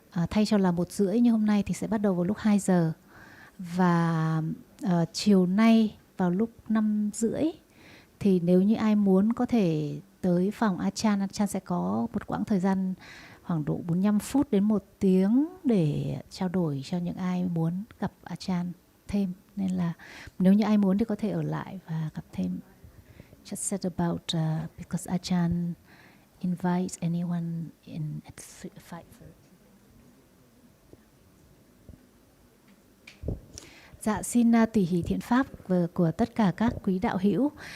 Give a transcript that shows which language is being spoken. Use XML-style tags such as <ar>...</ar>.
<vi>Thay cho là 1:30 như hôm nay thì sẽ bắt đầu vào lúc 2 giờ. Và chiều nay vào lúc 5:30 thì nếu như ai muốn có thể tới phòng Ajahn sẽ có một quãng thời gian khoảng độ 45 phút đến 1 tiếng để trao đổi cho những ai muốn gặp Ajahn thêm. Nên là nếu như ai muốn thì có thể ở lại và gặp thêm.</vi> <en>Just said about because Ajahn invites anyone in at 5:30.</en> <vi>Dạ, xin tùy hỷ thiện pháp của tất cả các quý đạo hữu.</vi>